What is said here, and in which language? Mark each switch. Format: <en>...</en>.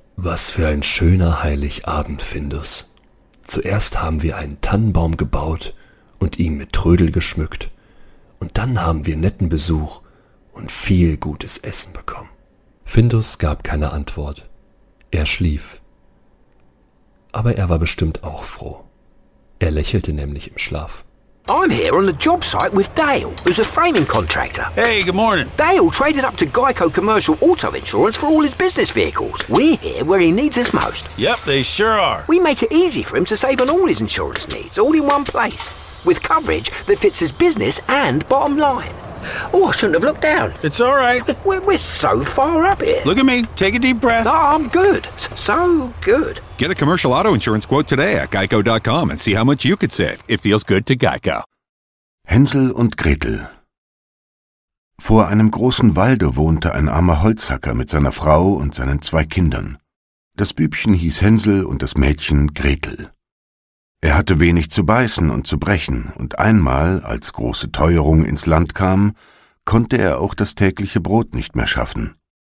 <de>»Was für ein schöner Heiligabend, Findus. Zuerst haben wir einen Tannenbaum gebaut und ihn mit Trödel geschmückt. Und dann haben wir netten Besuch und viel gutes Essen bekommen.« Findus gab keine Antwort. Er schlief. Aber er war bestimmt auch froh. Er lächelte nämlich im Schlaf.</de> <en>I'm here on the job site with Dale, who's a framing contractor. Hey, good morning. Dale traded up to Geico Commercial Auto Insurance for all his business vehicles. We're here where he needs us most. Yep, they sure are. We make it easy for him to save on all his insurance needs, all in one place, with coverage that fits his business and bottom line. Oh, I shouldn't have looked down. It's all right. We're so far up here. Look at me. Take a deep breath. No, I'm good. So good. Get a commercial auto insurance quote today at geico.com and see how much you could save. It feels good to Geico.</en> <de>Hänsel und Gretel. Vor einem großen Walde wohnte ein armer Holzhacker mit seiner Frau und seinen zwei Kindern. Das Bübchen hieß Hänsel und das Mädchen Gretel. Er hatte wenig zu beißen und zu brechen, und einmal, als große Teuerung ins Land kam, konnte er auch das tägliche Brot nicht mehr schaffen.</de>